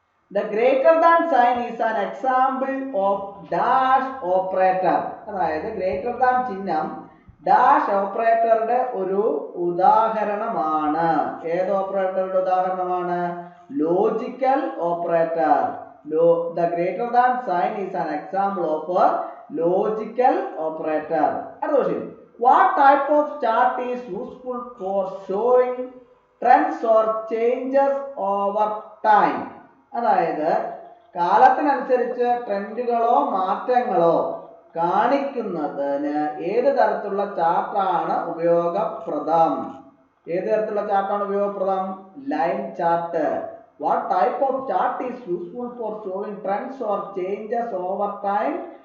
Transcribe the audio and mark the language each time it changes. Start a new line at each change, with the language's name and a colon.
English: The greater than sign is an example of dash operator.
Malayalam: അതായത് greater than ചിഹ്നം dash ഓപ്പറേറ്ററുടെ ഒരു ഉദാഹരണമാണ്. ഏത് ഓപ്പറേറ്ററുടെ ഉദാഹരണമാണ്? Logical operator.
English: The greater than sign is an example of a logical operator.
Malayalam: അടുത്ത question.
English: What type of chart is useful for showing trends or changes over time?
Malayalam: അതായത് കാലത്തിനനുസരിച്ച് ട്രെൻഡുകളോ മാറ്റങ്ങളോ കാണിക്കുന്നതിന് ഏത് തരത്തിലുള്ള ചാർട്ടാണ് ഉപയോഗപ്രദം? ഏത് തരത്തിലുള്ള ചാർട്ടാണ് ഉപയോഗപ്രദം? Line chart.
English: What type of chart is useful for showing trends or changes over time?